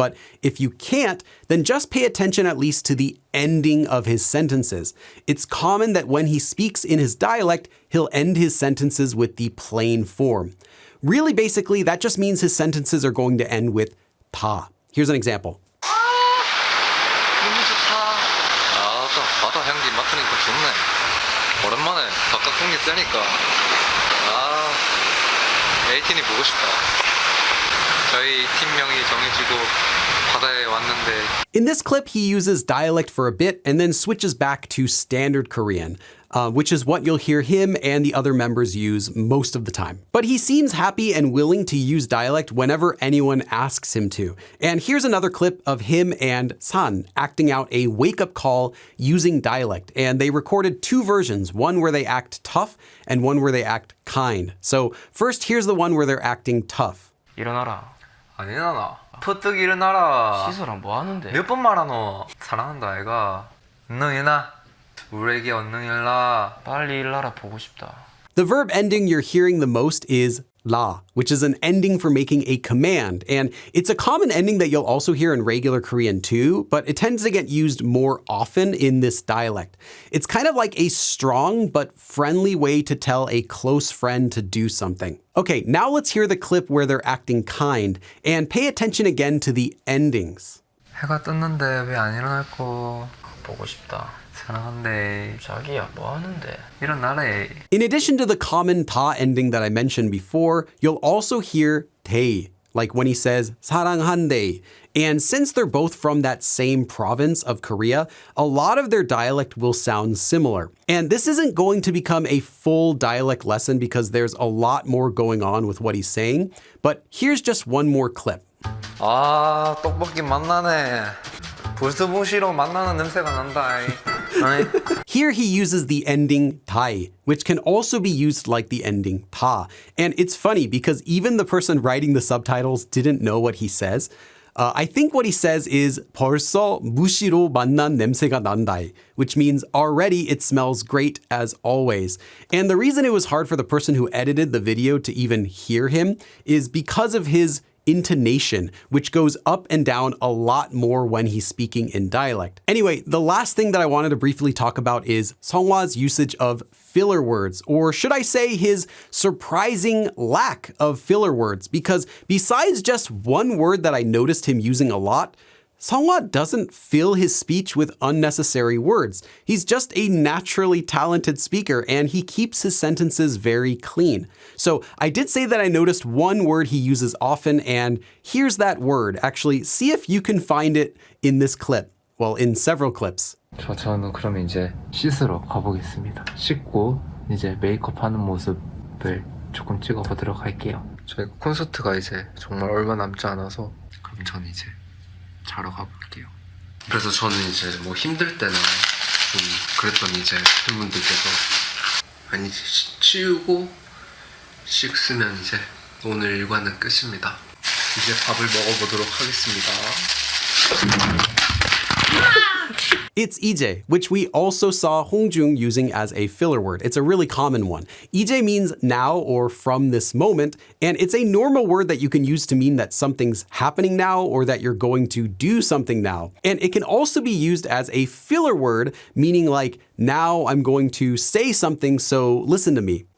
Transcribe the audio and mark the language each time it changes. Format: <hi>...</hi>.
<en>But if you can't, then just pay attention at least to the ending of his sentences. It's common that when he speaks in his dialect, he'll end his sentences with the plain form. Really, basically, that just means his sentences are going to end with 다. Here's an example.</en> <ko>너무 좋다. 아, 또 바다 향기 맡으니까 좋네. 오랜만에 바깥 공기 쐬니까. 아, 에이틴이 보고 싶다. 저희 팀명이 정해지고 바다에 왔는데.</ko> <en>In this clip, he uses dialect for a bit and then switches back to standard Korean, which is what you'll hear him and the other members use most of the time. But he seems happy and willing to use dialect whenever anyone asks him to. And here's another clip of him and San acting out a wake-up call using dialect. And they recorded 2 versions, one where they act tough and one where they act kind. So first, here's the one where they're acting tough.</en> <ko>일어나라. 안 일어나. 퍼뜩 일어나라. 씻어라 뭐 하는데? 몇 번 말하노? 사랑한다 애가. 얼른 일어나. 우리에게 얼른 일어나. 빨리 일어나라 보고 싶다.</ko> <en>The verb ending you're hearing the most is la, which is an ending for making a command. And it's a common ending that you'll also hear in regular Korean too, but it tends to get used more often in this dialect. It's kind of like a strong but friendly way to tell a close friend to do something. Okay, now let's hear the clip where they're acting kind and pay attention again to the endings.</en> <ko>해가 떴는데 왜 안 일어날꼬? 보고 싶다. 사랑한대. 자기야 뭐 하는데? 일어나래.</ko> <en>In addition to the common 다 ending that I mentioned before, you'll also hear 대, like when he says 사랑한대. And since they're both from that same province of Korea, a lot of their dialect will sound similar. And this isn't going to become a full dialect lesson because there's a lot more going on with what he's saying. But here's just one more clip.</en> <ko>아, 떡볶이 맛나네. 불스부시로 만나는 냄새가 난다.</ko> <en>Here he uses the ending 달, which can also be used like the ending 다. And it's funny because even the person writing the subtitles didn't know what he says. I think what he says is</en> <ko>벌써 무시로 만난 냄새가 난다,</ko> <en>which means already it smells great as always. And the reason it was hard for the person who edited the video to even hear him is because of his intonation, which goes up and down a lot more when he's speaking in dialect. Anyway, the last thing that I wanted to briefly talk about is Seonghwa's usage of filler words, or should I say his surprising lack of filler words, because besides just one word that I noticed him using a lot, Seonghwa doesn't fill his speech with unnecessary words. He's just a naturally talented speaker and he keeps his sentences very clean. So I did say that I noticed one word he uses often, and here's that word. Actually, see if you can find it in this clip. Well, in several clips.</en> <ko>저는 그러면 이제 씻으러 가보겠습니다. 씻고 이제 메이크업하는 모습을 조금 찍어보도록 할게요. 저희 콘서트가 이제 정말 얼마 남지 않아서 그럼 전 이제 자러 가볼게요. 그래서 저는 이제 뭐 힘들 때나 좀 그랬더니 이제 팬분들께서 아니 치우고 씻으면 이제 오늘 일과는 끝입니다. 이제 밥을 먹어보도록 하겠습니다.</ko> <en>It's 이제, which we also saw Hongjung using as a filler word. It's a really common one. 이제 means now or from this moment, and it's a normal word that you can use to mean that something's happening now or that you're going to do something now. And it can also be used as a filler word, meaning like, now I'm going to say something, so listen to me.</en>